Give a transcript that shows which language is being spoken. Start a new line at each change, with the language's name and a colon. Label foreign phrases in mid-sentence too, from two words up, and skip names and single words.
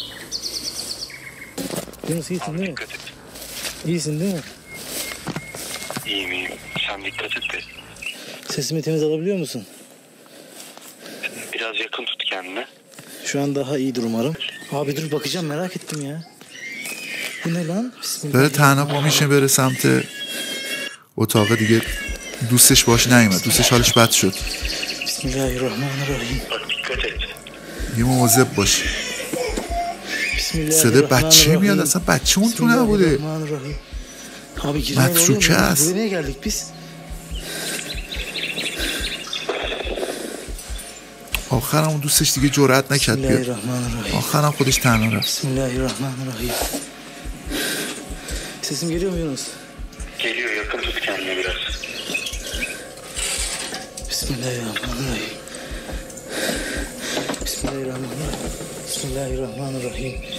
Turkish: Yunus iyisin değil mi? İyisin değil mi? İyiyim. Sen dikkat et de. Sesimi temiz alabiliyor musun? Biraz yakın tut kendine. Şu an daha iyidir umarım. Abi dur bakacağım, merak ettim ya. Bu ne lan? Bismillah.
Persian: داره تنها پا میشه بره سمت اتاق دیگه، دوستش باش نیومد، دوستش حالش بد شد.
Arabic: بسم الله الرحمن الرحيم.
Turkish: Bak dikkat et.
Persian: یه مواظب باش. صدای بچه میاد، اصلا بچه اون تو نبوده.
Arabic: بسم الله الرحمن الرحيم.
Turkish: Abi girmeye
Persian: متروکه
Turkish: oluyor mu?
Persian: است.
Turkish: Buraya niye geldik biz?
Persian: آخرم اون دوستش دیگه جرأت نکرد بیاد،
Arabic: بسم الله الرحمن الرحيم.
Persian: آخرم خودش تنها رفت.
Arabic: بسم الله الرحمن الرحيم.
Turkish: Sesim geliyor mu Yunus? Geliyor, yakın tut kendine biraz.
Arabic: بسم الله الرحمن الرحيم. بسم الله الرحمن الرحيم. بسم الله الرحمن الرحيم.